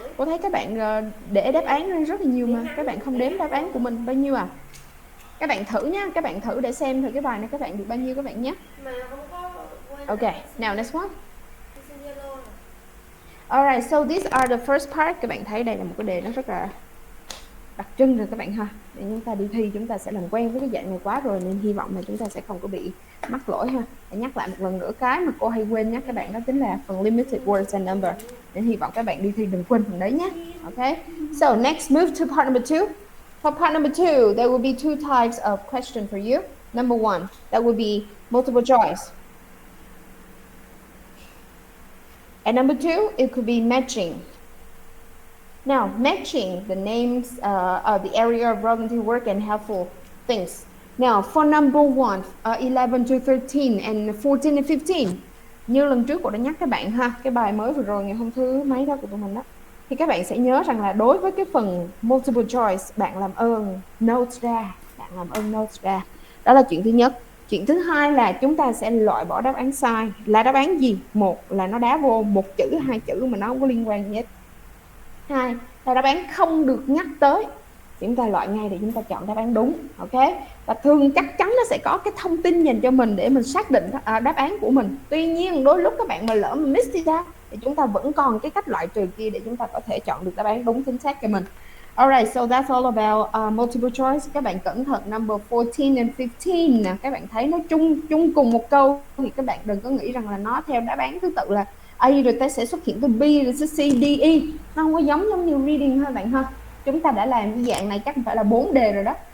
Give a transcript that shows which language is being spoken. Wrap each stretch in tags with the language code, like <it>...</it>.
<vi>Cô thấy các bạn để đáp án lên rất là nhiều mà. Các bạn không đếm đáp án của mình bao nhiêu à? Các bạn thử nhá, các bạn thử để xem thử cái bài này các bạn được bao nhiêu các bạn nhé. Mà không có quên.</vi> <en>Okay, now next one.</en> <vi>Tôi xin Zalo này.</vi> <en>Alright, so these are the first part.</en> <vi>Các bạn thấy đây là một cái đề nó rất là đặc trưng rồi các bạn ha. Để chúng ta đi thi chúng ta sẽ làm quen với cái dạng này quá rồi nên hy vọng là chúng ta sẽ không có bị mắc lỗi ha. Để nhắc lại một lần nữa cái mà cô hay quên nhắc các bạn đó chính là phần</vi> <en>limited words and number.</en> <vi>Nên hy vọng các bạn đi thi đừng quên phần đấy nhé.</vi> <en>Okay. So next move to part number 2. For part number 2, there will be 2 types of question for you. Number 1, that will be multiple choice. And number 2, it could be matching. Now, matching the names of the area of volunteer work and helpful things. Now, for number 1, 11 to 13 and 14 and 15.</en> <vi>Như lần trước cô đã nhắc các bạn ha, cái bài mới vừa rồi ngày hôm thứ mấy đó của tụi mình đó. Thì các bạn sẽ nhớ rằng là đối với cái phần multiple choice, bạn làm ơn notes ra. Bạn làm ơn notes ra. Đó là chuyện thứ nhất. Chuyện thứ hai là chúng ta sẽ loại bỏ đáp án sai. Là đáp án gì? Một là nó đá vô một chữ, 2 chữ mà nó không có liên quan gì hết. 2 là đáp án không được nhắc tới. Chúng ta loại ngay để chúng ta chọn đáp án đúng. Ok. Và thường chắc chắn nó sẽ có cái thông tin dành cho mình để mình xác định đáp án của mình. Tuy nhiên đôi lúc các bạn mà lỡ mà miss đi ra thì chúng ta vẫn còn cái cách loại trừ kia để chúng ta có thể chọn được đáp án đúng chính xác cho mình. Alright, so that's all about multiple choice. Các bạn cẩn thận</vi> <en>number 14 and 15</en> <vi>nè. Các bạn thấy nó chung cùng một câu thì các bạn đừng có nghĩ rằng là nó theo đáp án thứ tự là A rồi ta sẽ xuất hiện từ B rồi sẽ C, D, E. Nó không có giống như reading ha bạn ha. Chúng ta đã làm cái dạng này chắc phải là 4 đề rồi đó.</vi>